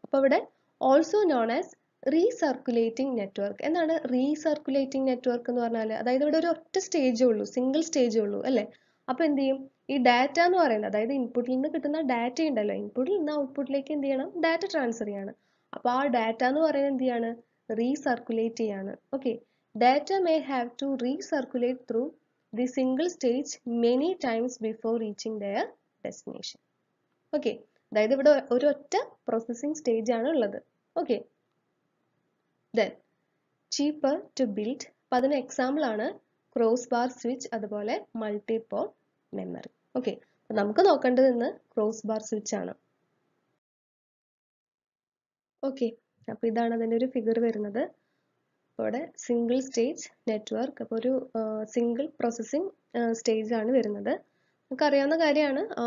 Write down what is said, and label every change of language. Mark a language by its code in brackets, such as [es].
[ml] അപ്പോൾ ഇവിടെ [en] also known as [ml] recirculating network. എന്താണ് റീസർക്കുലേറ്റിംഗ് നെറ്റ്വർക്ക് എന്ന് പറഞ്ഞാൽ? അതായത് ഇവിടെ ഒരു ഒറ്റ സ്റ്റേജേ ഉള്ളൂ, സിംഗിൾ സ്റ്റേജേ ഉള്ളൂ അല്ലേ? അപ്പോൾ എന്ത് ചെയ്യും? ഈ ഡാറ്റ എന്ന് പറയുന്നത്, അതായത് ഇൻപുട്ടിൽ നിന്ന് കിട്ടുന്ന ഡാറ്റ ഉണ്ടല്ലോ, ഇൻപുട്ടിൽ നിന്ന് ഔട്ട്പുട്ടിലേക്ക് എന്ത് ചെയ്യണം? ഡാറ്റ ട്രാൻസ്ഫർ ചെയ്യാണ്. അപ്പോൾ ആ ഡാറ്റ എന്ന് പറയുന്നത് എന്ത് ചെയ്യാണ്? റീസർക്കുലേറ്റ് ചെയ്യാണ്. [en] Okay, data may have to recirculate through the single stage many times before reaching their destination. [ml] Okay, അതായത് ഇവിടെ ഒരു ഒറ്റ പ്രോസസ്സിംഗ് സ്റ്റേജ് ആണ് ഉള്ളത്. [en] Okay, then cheaper to build. [ml] അപ്പം അതിന് എക്സാമ്പിൾ ആണ് ക്രോസ് ബാർ സ്വിച്ച്, അതുപോലെ മൾട്ടി പോർട്ട് മെമ്മറി. ഓക്കെ, അപ്പം നമുക്ക് നോക്കേണ്ടത് ഇന്ന് ക്രോസ് ബാർ സ്വിച്ച് ആണ്. ഓക്കെ, അപ്പോൾ ഇതാണ് അതിൻ്റെ ഒരു ഫിഗർ വരുന്നത്. ഇവിടെ സിംഗിൾ സ്റ്റേജ് നെറ്റ്വർക്ക്, അപ്പോൾ ഒരു സിംഗിൾ പ്രോസസ്സിംഗ് സ്റ്റേജ് ആണ് വരുന്നത്. നമുക്ക് അറിയാവുന്ന കാര്യമാണ്.